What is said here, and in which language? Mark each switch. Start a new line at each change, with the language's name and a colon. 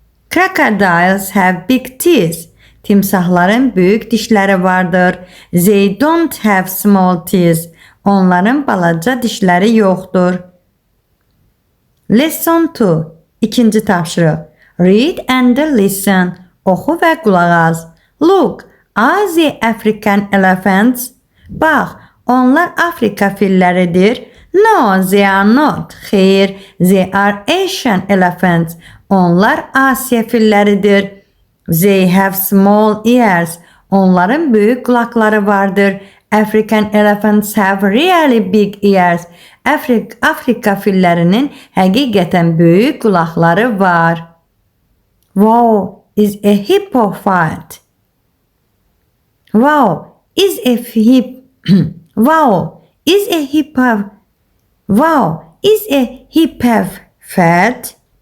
English: Crocodiles have big teeth.
Azerbaijani: Timsahların böyük dişləri vardır.
English: They don't have small teeth.
Azerbaijani: Onların balaca dişləri yoxdur.
English: Lesson 2.
Azerbaijani: İkinci tapşırıq.
English: Read and listen.
Azerbaijani: Oxu və qulaq as.
English: Look, are the African elephants?
Azerbaijani: Bax, onlar Afrika filləridir.
English: No, they are not.
Azerbaijani: Xeyr,
English: they are Asian elephants.
Azerbaijani: Onlar Asiya filləridir.
English: They have small ears.
Azerbaijani: Onların böyük qulaqları vardır.
English: African elephants have really big ears.
Azerbaijani: Afrika fillərinin həqiqətən böyük qulaqları var.
English: Wow, is a hippo fat? Wow, is a hippo fat?